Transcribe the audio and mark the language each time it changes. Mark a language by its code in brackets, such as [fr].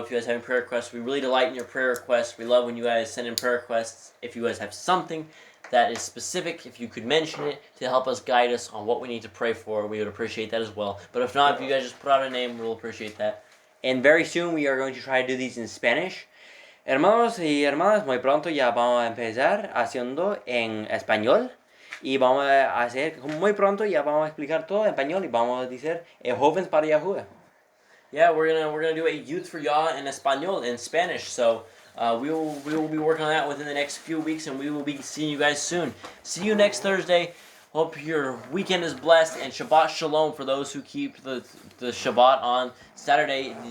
[en] If you guys have any prayer requests, we really delight in your prayer requests. We love when you guys send in prayer requests. If you guys have something that is specific, if you could mention it to help us guide us on what we need to pray for, we would appreciate that as well. But if not, if you guys just put out a name, we'll appreciate that. And very soon we are going to try to do these in Spanish. [es] Hermanos y hermanas, muy pronto ya vamos a empezar haciendo en español. Y vamos a hacer, muy pronto ya vamos a explicar todo en español y vamos a decir jóvenes para Yahuwah. [en] Yeah, we're gonna do a Youth for Yah in Espanol, in Spanish. So we will be working on that within the next few weeks, and we will be seeing you guys soon. See you next Thursday. Hope your weekend is blessed, and Shabbat Shalom for those who keep the Shabbat on Saturday.